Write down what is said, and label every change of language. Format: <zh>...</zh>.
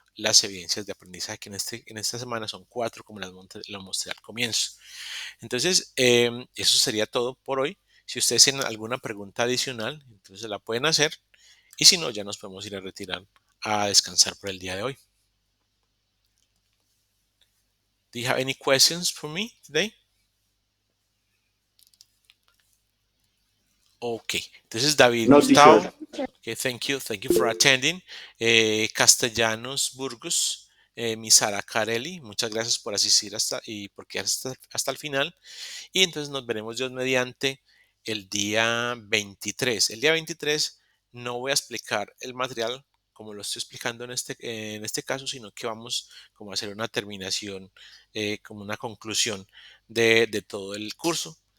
<es>las evidencias de aprendizaje, que en esta semana son 4, como las mostré al comienzo. Entonces, eso sería todo por hoy. Si ustedes tienen alguna pregunta adicional, entonces la pueden hacer. Y si no, ya nos podemos ir a retirar a descansar por el día de hoy.</es> <en>Do you have any questions for me today?</en> <es>Okay, entonces David</es> <en>No, teacher. Gustavo, okay, thank you for attending.</en> <es>Castellanos Burgos, mi Sara Carelli, muchas gracias por asistir y por quedar hasta el final. Y entonces nos veremos Dios mediante el día 23. El día 23 no voy a explicar el material como lo estoy explicando en este caso, sino que vamos como a hacer una terminación, como una conclusión de todo el curso.</es>